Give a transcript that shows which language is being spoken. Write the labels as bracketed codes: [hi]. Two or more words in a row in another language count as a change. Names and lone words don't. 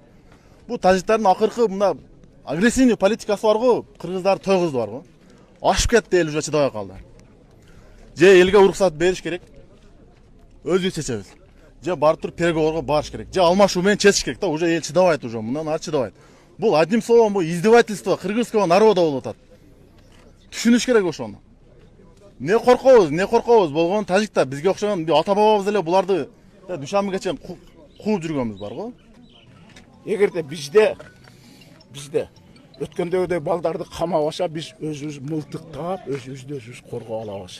[ky] Бул тажиктардын акыркы мына агрессивный политикасы бар го, кыргыздар тойгузду бар го. Ашып кетти, эл уже чыдабай калды. Же элге уруксат бериш керек, өзүбүз чечебиз. Же барып туруп переговорго барыш керек. Же алмашуу менен чечиш керек да, уже эл чыдабайт уже, мындан ары чыдабайт. [ru] Бул одним словом бул издевательство кыргызского народа [ky] болуп атат. Түшүнүш керек ошону. Не коркобуз болгон тажиктар бизге окшогон ата бабабыз эле буларды душанбыга чейин кууп жүргөнбүз бар го. Эгерде бизде өткөндөгүдөй балдарды камабаса, биз өзүбүз мылтыктап, өзүбүз коргоп алабыз.